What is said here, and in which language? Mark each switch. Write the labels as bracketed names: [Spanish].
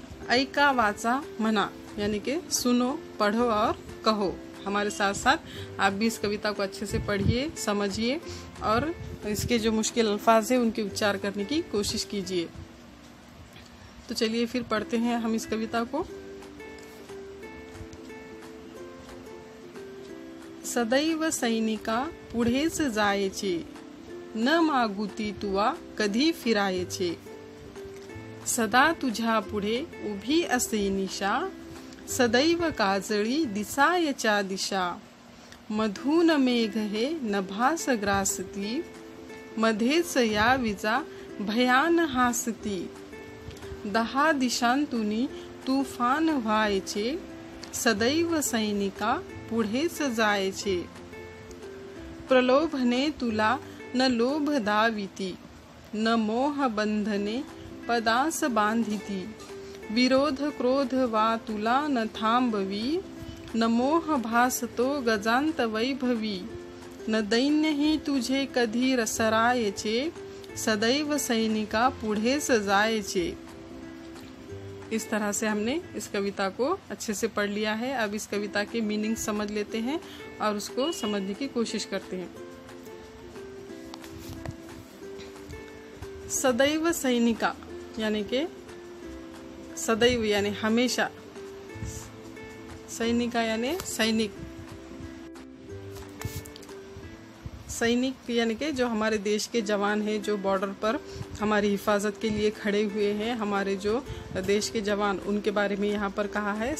[Marathi] ऐका वाचा म्हणा [Hindi] यानी कि सुनो, पढ़ो और कहो। हमारे साथ साथ आप भी इस कविता को अच्छे से पढ़िए, समझिए और इसके जो मुश्किल अल्फाज है उनके उच्चार करने की कोशिश कीजिए। तो चलिए फिर पढ़ते हैं हम इस कविता को। [Marathi] सदैव सैनिका पुढेच जायचे, न मागुती तुवा कधी फिरायचे, सदा तुझ्या पुढे उभी असे निशा, सदैव काजळी दिसायच्या दिशा, मधून मेघ हे नभास ग्रासती, मध्येच या विजा भयान हासती, 10 दिशांतूनी तुफान व्हायचे, सदैव सैनिका पुढेच जायचे. प्रलोभने तुला न लोभ दाविती, न मोह बंधने पदास बांधिती. विरोध क्रोध वा तुला न थांबवी, न मोह भासतो गजांत वैभवी. न दैन्यही तुझे कधी रसरायचे, सदैव सैनिका पुढेच जायचे. [Hindi] इस तरह से हमने इस कविता को अच्छे से पढ़ लिया है. अब इस कविता के मीनिंग समझ लेते हैं और उसको समझने की कोशिश करते हैं. सदैव सैनिका यानी के सदैव यानी हमेशा, सैनिका यानी सैनिक, सैनिक यानी के जो हमारे देश के जवान हैं, जो बॉर्डर पर हमारी हिफाजत के लिए खड़े हुए हैं, हमारे जो देश के जवान, उनके बारे में यहाँ पर कहा है.